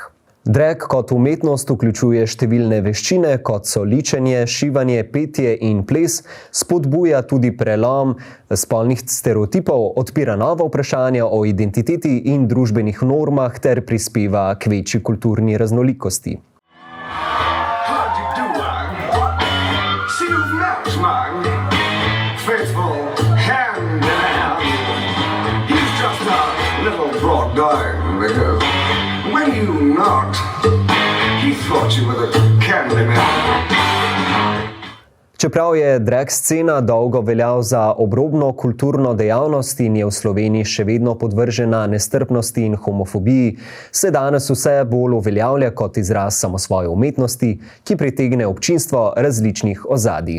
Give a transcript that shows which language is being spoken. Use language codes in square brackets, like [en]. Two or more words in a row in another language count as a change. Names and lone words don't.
[sl] Drag kot umetnost vključuje številne veščine, kot so ličenje, šivanje, petje in ples, spodbuja tudi prelom spolnih stereotipov, odpira nova vprašanja o identiteti in družbenih normah ter prispeva k večji kulturni raznolikosti. [en] When you knocked, he thought you were the Candyman. [sl] Čeprav je drag scena dolgo veljal za obrobno kulturno dejavnost in je v Sloveniji še vedno podvržena nestrpnosti in homofobiji, se danes vse bolj uveljavlja kot izraz samosvoje umetnosti, ki pritegne občinstvo različnih ozadij.